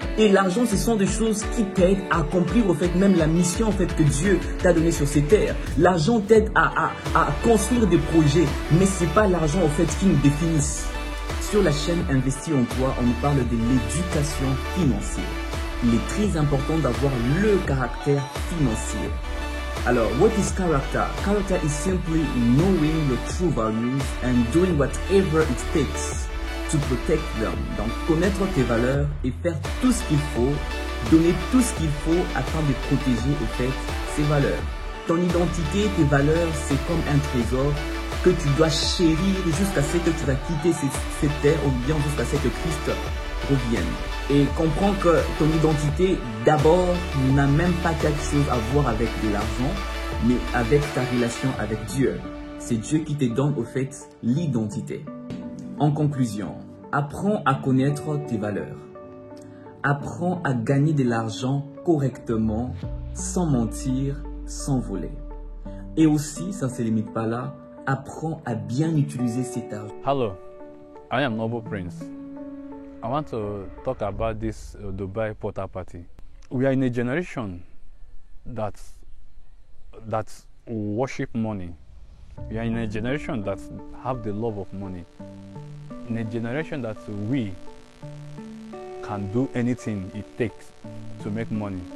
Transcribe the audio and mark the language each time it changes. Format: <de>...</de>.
<fr>Et l'argent, ce sont des choses qui t'aident à accomplir au fait même la mission en fait que Dieu t'a donnée sur ces terres. L'argent t'aide à construire des projets, mais c'est pas l'argent en fait qui nous définisse. Sur la chaîne Investis en toi, on nous parle de l'éducation financière. Il est très important d'avoir le caractère financier.</fr> <en>Alors, what is character? Character is simply knowing your true values and doing whatever it takes to protect them.</en> <fr>Donc, connaître tes valeurs et faire tout ce qu'il faut, donner tout ce qu'il faut afin de protéger au fait ces valeurs. Ton identité, tes valeurs, c'est comme un trésor que tu dois chérir jusqu'à ce que tu vas quitter cette terre ou bien jusqu'à ce que Christ revienne. Et comprends que ton identité, d'abord, n'a même pas quelque chose à voir avec de l'argent, mais avec ta relation avec Dieu. C'est Dieu qui te donne au fait l'identité. En conclusion, apprends à connaître tes valeurs. Apprends à gagner de l'argent correctement, sans mentir, sans voler. Et aussi, ça ne se limite pas là, apprends à bien utiliser cet argent.</fr> <en>Hello, I am Noble Prince. I want to talk about this Dubai Portal Party. We are in a generation that worship money. We are in a generation that have the love of money. In a generation that we can do anything it takes to make money.</en>